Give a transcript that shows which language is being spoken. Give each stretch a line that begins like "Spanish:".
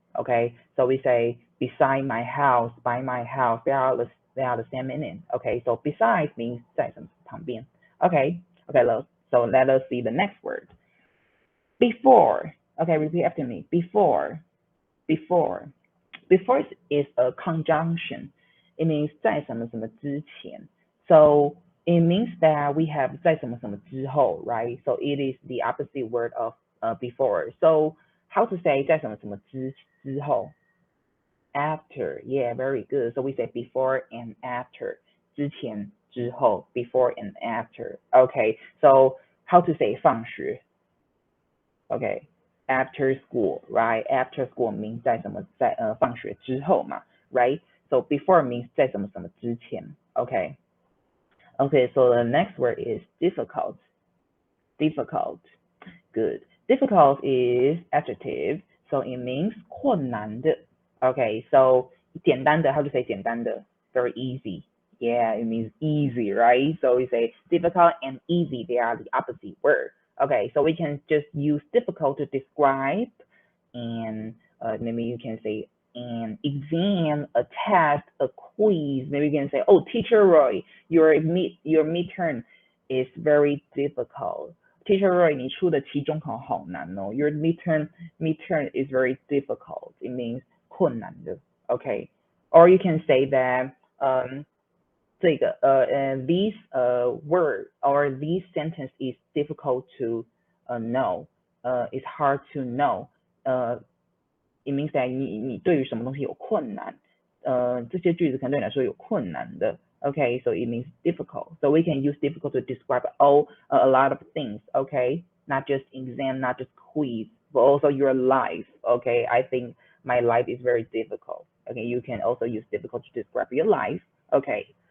English: Okay, so we say beside my house, by my house. They are the same meaning. Okay, so besides means
Chinese: 在什么旁边
English: Okay, so let us see the next word. Before. Okay, repeat after me. Before. Before. Before is a conjunction. It means
Chinese: 在什么什么之前.
English: So it means that we have
Chinese: 在什么什么之后,
English: right? So it is the opposite word of before. So how to say
Chinese: 在什么什么之后?
English: After. Yeah, very good. So we say before and after.
Chinese: 之前之后
English: before and after. Okay, so how to say
Chinese: 放学?
English: Okay, after school, right? After school means
Chinese: 在什么在放学之后嘛 right?
English: So before means
Chinese: 在什么什么之前
English: Okay. Okay, so the next word is difficult. Difficult. Good. Difficult is adjective, so it means
Chinese: 困难的
English: Okay, so
Chinese: 简单的
English: how to say 简单的 Very easy. Yeah, it means easy, right? So we say difficult and easy, they are the opposite word. Okay, so we can just use difficult to describe, and maybe you can say an exam, a test, a quiz. Maybe you can say, oh, Teacher Roy, your midterm is very difficult.
Chinese: Teacher Roy, 你出的期中考好难哦。
English: Your midterm is very difficult. It means
Chinese: 困难的。
English: Okay, or you can say that this word or this sentence is difficult to know. It's hard to know.
Chinese: It means that 你对于什么东西有困难。这些句子可能对你来说有困难的。
English: Okay, so it means difficult. So we can use difficult to describe a lot of things. Okay, not just exam, not just quiz, but also your life. Okay, I think my life is very difficult. Okay, you can also use difficult to describe your life. Okay.